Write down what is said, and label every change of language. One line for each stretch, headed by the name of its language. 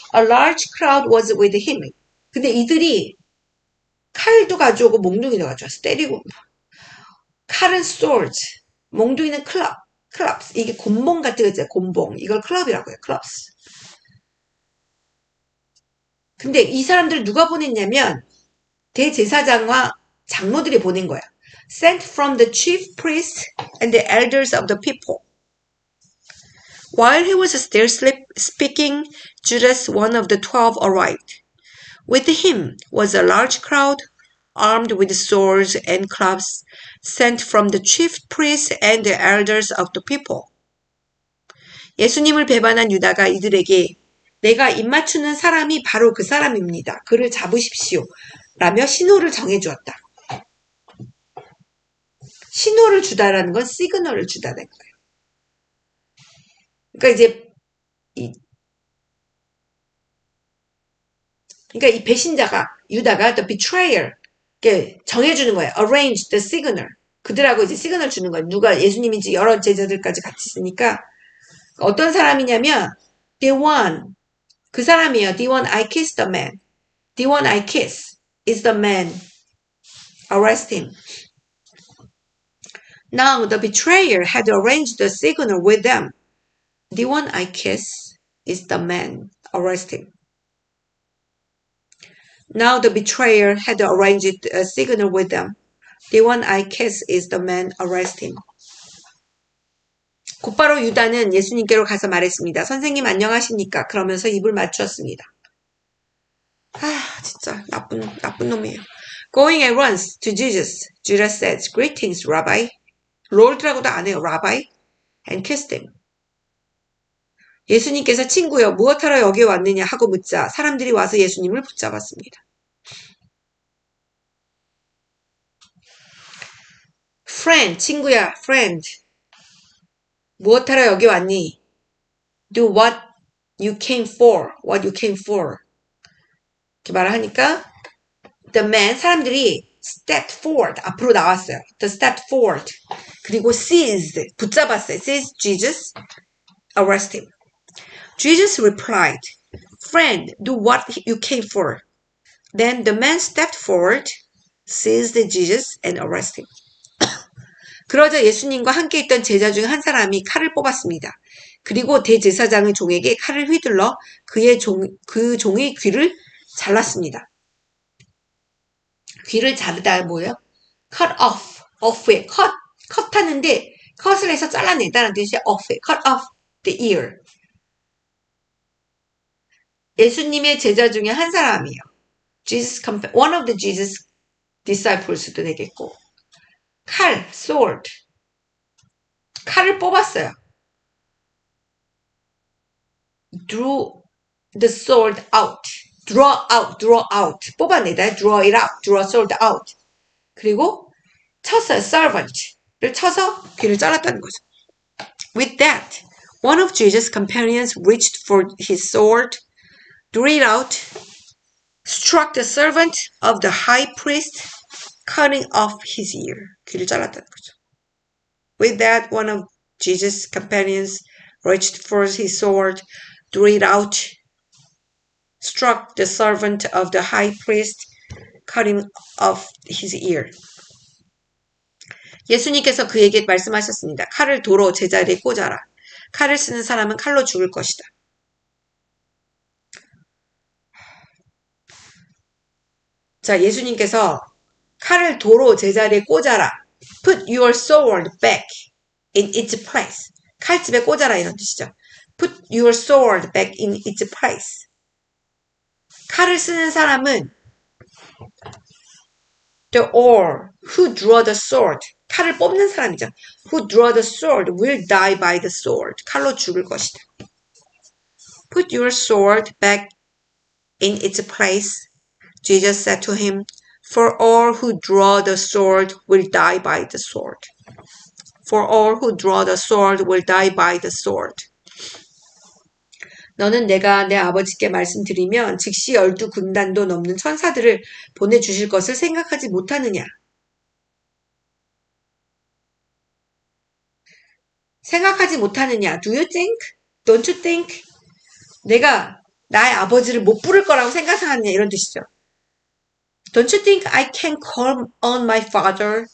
English: A large crowd was with him.
Korean: 근데 이들이 칼도 가져오고 몽둥이도 가져왔어. 때리고. 칼은 swords, 몽둥이는 clubs. 이게 곤봉 같은 거 있잖아요. 곤봉. 이걸 클럽이라고 해요. clubs. 근데 이 사람들을 누가 보냈냐면 대제사장과 장로들이 보낸 거야.
English: Sent from the chief priests and the elders of the people. While he was still speaking, Judas, one of the 12, arrived. With him was a large crowd, armed with swords and clubs, sent from the chief priests and the elders of the people.
Korean: 예수님을 배반한 유다가 이들에게 내가 입맞추는 사람이 바로 그 사람입니다. 그를 잡으십시오. 라며 신호를 정해주었다. 신호를 주다라는 건 시그널을 주다는 거예요. 그러니까 이제 이 배신자가 유다가
English: the betrayer
Korean: 정해주는 거예요. Arrange the signal. 그들하고 이제 시그널 주는 거예요. 누가 예수님인지 여러 제자들까지 같이 있으니까 어떤 사람이냐면 the one 그 사람이에요.
English: The one I kissed the man. The one I kiss is the man. Arrest him. Now the betrayer had arranged the signal with them. The one I kiss is the man. Arrest him. Now the betrayer had arranged a signal with them. The one I kiss is the man. Arrest him.
Korean: 곧바로 유다는 예수님께로 가서 말했습니다. 선생님 안녕하십니까? 그러면서 입을 맞추었습니다. 진짜 나쁜 놈이에요.
English: Going at once to Jesus, Judas said, Greetings, Rabbi.
Korean: Lord라고도 안 해요.
English: Rabbi. And kissed him.
Korean: 예수님께서 친구여 무엇하러 여기 왔느냐 하고 묻자 사람들이 와서 예수님을 붙잡았습니다.
English: Friend, 친구야, friend.
Korean: 무엇하러 여기 왔니?
English: Do what you came for. What you came for.
Korean: 이렇게 말을 하니까 the man, 사람들이
English: stepped forward,
Korean: 앞으로 나왔어요.
English: The stepped forward.
Korean: 그리고 seized, 붙잡았어요.
English: Seized Jesus, arrest him. Jesus replied, Friend, do what you came for. Then the man stepped forward, seized Jesus, and arrested him.
Korean: 그러자 예수님과 함께 있던 제자 중 한 사람이 칼을 뽑았습니다. 그리고 대제사장의 종에게 칼을 휘둘러 그 종의 귀를 잘랐습니다. 귀를 자르다 뭐예요? cut off, off에 컷하는데 컷을 해서 잘라내다는 뜻이 off에
English: cut off the ear.
Korean: 예수님의 제자 중에 한 사람이에요.
English: one of the Jesus disciples도 되겠고 칼, sword.
Korean: 칼을 뽑았어요.
English: Drew the sword out. Draw out. 뽑아내다. Draw it out. Draw sword out.
Korean: 그리고 쳤어요. servant를 쳐서 귀를 잘랐다는 거죠.
English: With that, one of Jesus' companions reached for his sword, drew it out, struck the servant of the high priest, cutting off his ear.
Korean: 귀를 잘랐다는 거죠.
English: With that, one of Jesus' companions reached for his sword, drew it out, struck the servant of the high priest, cutting off his ear.
Korean: 예수님께서 그에게 말씀하셨습니다. 칼을 도로 제자리에 꽂아라. 칼을 쓰는 사람은 칼로 죽을 것이다. 자, 예수님께서 칼을 도로 제자리에 꽂아라.
English: Put your sword back in its place.
Korean: 칼집에 꽂아라 이런 뜻이죠.
English: Put your sword back in its place.
Korean: 칼을 쓰는 사람은
English: the or who draw the sword.
Korean: 칼을 뽑는 사람이죠.
English: Who draw the sword will die by the sword.
Korean: 칼로 죽을 것이다.
English: Put your sword back in its place. Jesus said to him, For all who draw the sword will die by the sword. For all who draw the sword will die by the sword.
Korean: 너는 내가 내 아버지께 말씀드리면 즉시 12군단도 넘는 천사들을 보내주실 것을 생각하지 못하느냐. 생각하지 못하느냐.
English: Do you think? Don't you think?
Korean: 내가 나의 아버지를 못 부를 거라고 생각하느냐 이런 뜻이죠.
English: Don't you think I can call on my father?